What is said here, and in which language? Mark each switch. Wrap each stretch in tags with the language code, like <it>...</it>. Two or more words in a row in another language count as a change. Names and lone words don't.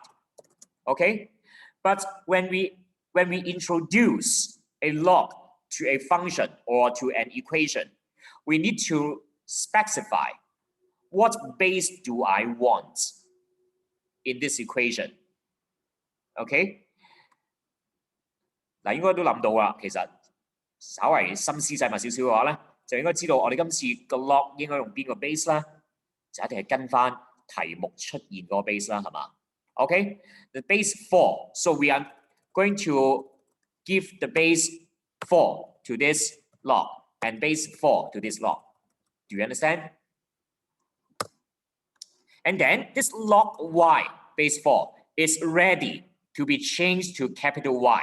<en>Okay, but when we introduce a log to a function or to an equation, we need to specify what base do I want in this equation.</en> <yue>OK， 嗱，應該都諗到啦。其實稍為心思細密少少嘅話咧，就應該知道我哋今次個 log 應該用邊個 base 啦，就一定係跟翻題目出現嗰個 base 啦，係嘛 ？</yue> <en>OK， the base 4， so we are going to give the base 4 to this log and base 4 to this log. Do you understand? And then this log y base 4 is ready to be changed to capital Y.</en>